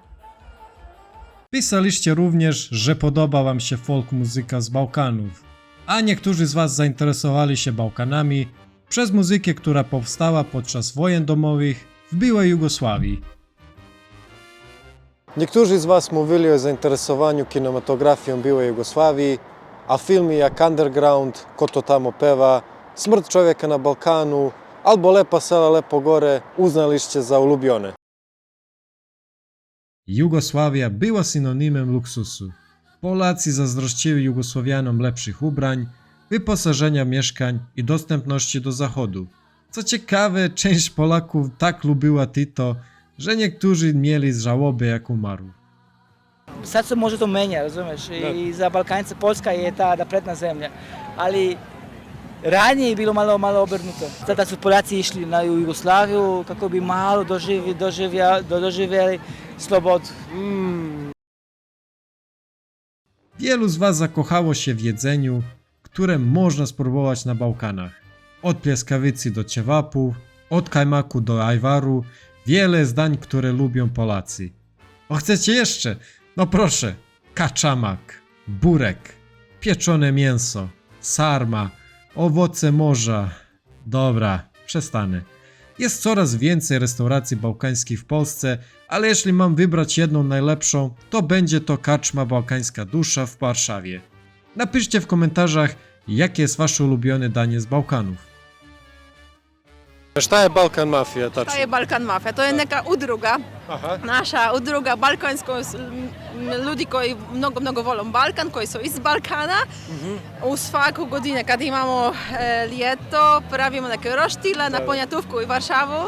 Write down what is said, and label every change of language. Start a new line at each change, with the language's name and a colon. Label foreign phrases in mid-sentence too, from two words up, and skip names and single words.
Polish: Pisaliście również, że podoba wam się folk muzyka z Bałkanów, a niektórzy z was zainteresowali się Bałkanami przez muzykę, która powstała podczas wojen domowych w byłej Jugosławii. Niektórzy z was mówili o zainteresowaniu kinematografią byłej Jugosławii, a filmy jak Underground, Ko to tamo peva, Smrt człowieka na Balkanu albo Lepa sela, lepo gore uznaliście za ulubione. Jugosławia była synonimem luksusu. Polacy zazdrościli Jugosłowianom lepszych ubrań, wyposażenia mieszkań i dostępności do zachodu. Co ciekawe, część Polaków tak lubiła Tito, że niektórzy mieli żałobę jak umarł.
Serbian: Sad se može to menja, razumeš? I za Balkance Poljska je ta napredna zemlja. Ali ranije je bilo malo obrnuto. Tada su Poljaci išli na Jugoslaviju kako bi malo doživjeli slobodu.
Polish: Wielu z was zakochało się w jedzeniu, które można spróbować na Bałkanach. Od pieskawicy do ciewapów, od kajmaku do ajwaru, wiele zdań, które lubią Polacy. O, chcecie jeszcze? No proszę, kaczamak, burek, pieczone mięso, sarma, owoce morza. Dobra, przestanę. Jest coraz więcej restauracji bałkańskich w Polsce, ale jeśli mam wybrać jedną najlepszą, to będzie to Karczma Bałkańska Dusza w Warszawie. Napiszcie w komentarzach, jakie jest wasze ulubione danie z Bałkanów.
Bosnian: Šta je Balkan Mafija tačno? To je Balkan Mafija, to je neka udruga, Aha. naša udruga balkansko, ljudi koji mnogo vole Balkan, koji su iz Balkana. U svaku godinu kad imamo ljeto, pravimo neke roštile na Ponjatuvku i Varšavu.